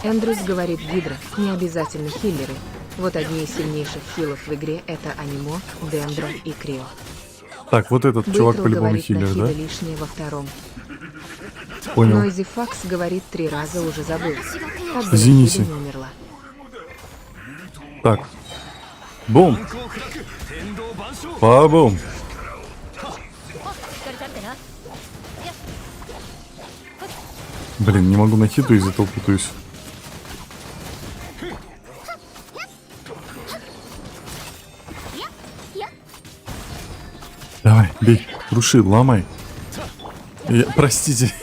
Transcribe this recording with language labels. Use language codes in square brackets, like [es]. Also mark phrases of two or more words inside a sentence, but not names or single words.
[ru] Эндрюс говорит, Гидра, не обязательно хиллеры. Вот одни из сильнейших хилов в игре это Анимо, Дендра и Крио. Так, вот этот чувак Бейтрл по-любому говорит, хиллер, Нахида да? лишнее во втором. Понял. Нойзи Факс говорит 3 раза, уже забыл. Как бы Извините. Нахида не умерла. Так. Бум! [ja] 降伏天道万象 [ru] Па-бум! [ja] しっかり立ってな [ru] Блин, не могу на хиту, из-за того путаюсь. Давай, бей, круши, ломай. Простите.